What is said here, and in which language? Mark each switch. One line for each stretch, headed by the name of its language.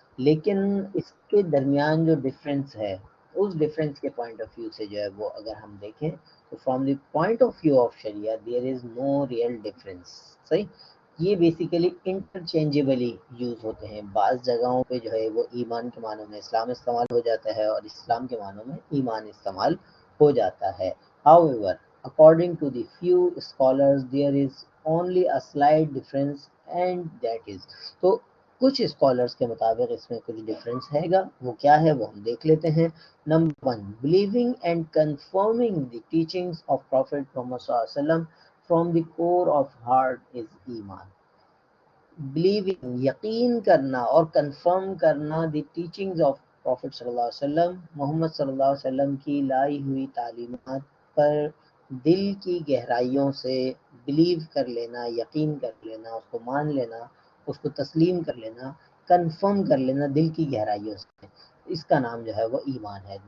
Hindi: लेकिन इसके दरमियान जो डिफरेंस है, उस डिफरेंस के पॉइंट ऑफ व्यू से जो है वो अगर हम देखें, तो
English: From the point of view of शरिया there is no real difference.
Hindi: सही। ये बेसिकली इंटरचेंजेबली यूज़ होते हैं। बाज़ जगहों पे जो है वो ईमान के मानों में इस्लाम इस्तेमाल हो जाता है और इस्लाम के मानों में ईमान इस्तेमाल हो जाता है।
English: However, according to the few scholars, there is only a slight difference, and that is,
Hindi: तो कुछ स्कॉलर्स के मुताबिक इसमें कुछ डिफरेंस हैगा। वो क्या है वो हम देख लेते हैं।
English: Number one, believing and confirming the teachings of prophet Muhammad सल्लल्लाहु अलैहि वसल्लम from the core of heart is ईमान।
Hindi: Believing, यकीन करना और कंफर्म करना
English: the teachings of prophet
Hindi: सल्लल्लाहु अलैहि वसल्लम, मोहम्मद सल्लल्लाहु अलैहि वसल्लम की लाई हुई तालीमात पर दिल की गहराइयों से बिलीव कर लेना, यकीन कर लेना, उसको मान लेना, उसको तस्लीम कर लेना, कंफर्म कर लेना दिल की गहराइयों से, इसका नाम जो है वो ईमान है।